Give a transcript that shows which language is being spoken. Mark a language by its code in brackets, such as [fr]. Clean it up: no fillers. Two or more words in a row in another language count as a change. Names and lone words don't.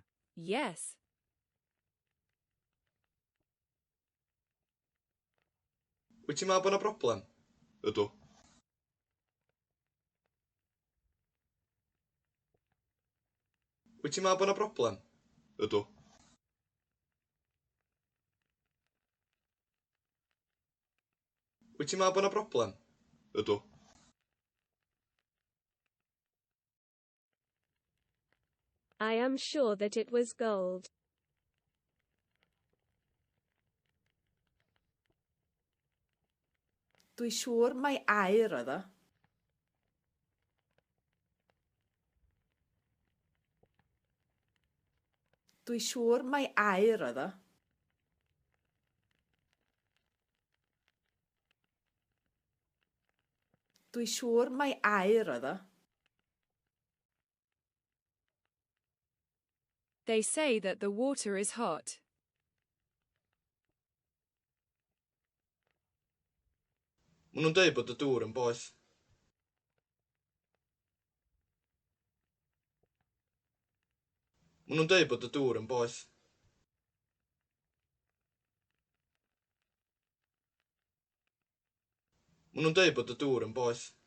[en] Yes. [cy] Wyt ti'n meddwl bod yna broblem? Ydw. Wyt ti'n meddwl bod yna broblem? Ydw. Wyt ti'n meddwl bod yna broblem? Ydw. [en] I am sure that it was gold. [cy] Dwi siŵr mai aur oedd o. Dwi siŵr mai aur oedd o. Dwi siŵr mai aur oedd o. [en] They say that the water is hot. [cy] Maen nhw'n dweud bod y dŵr yn boeth. Maen nhw'n dweud bod y dŵr yn boeth. Maen nhw'n dweud bod y dŵr yn boeth.